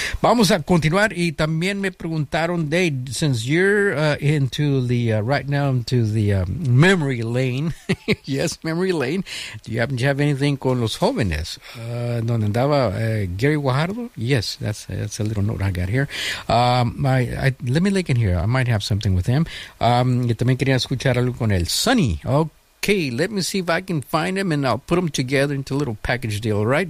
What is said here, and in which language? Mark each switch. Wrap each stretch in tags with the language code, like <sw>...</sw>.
<es>Vamos a continuar, y también me preguntaron,</es> <en>Dave, since you're into the right now into the memory lane. Yes, memory lane. Do you happen to have anything</en> <es>con los jóvenes? Donde andaba Gary Guajardo?</es> <en>Yes, that's a little note I got here. Let me look in here. I might have something with him.</en> <es>Y también quería escuchar algo con el Sonny.</es> <en>Okay, let me see if I can find him, and I'll put them together into a little package deal, right?</en>